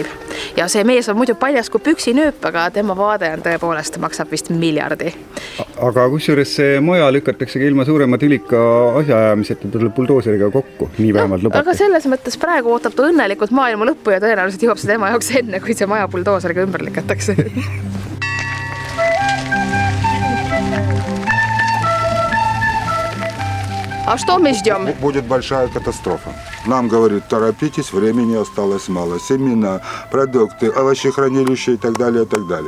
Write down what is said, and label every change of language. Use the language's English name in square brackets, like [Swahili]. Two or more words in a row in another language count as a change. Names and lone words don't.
[Estonian] Ja see mees on muidu paljas kui püksinööp, aga tema vaade on tõepoolest, maksab vist miljardi. Aga kusjuures see maja lükatakse ilma suurema tülika asjaajamiseta tuleb buldooseriga kokku, nii vähemalt lubati. Aga selles mõttes praegu ootab ta õnnelikult maailma lõppu ja tõenäoliselt jõuab see tema jaoks enne, kui see maja buldooseriga ümber lükatakse. [Russian] А что мы ждем? Будет большая катастрофа. Нам говорят, торопитесь, времени осталось мало. Семена, продукты, овощехранилища и так далее, и так далее.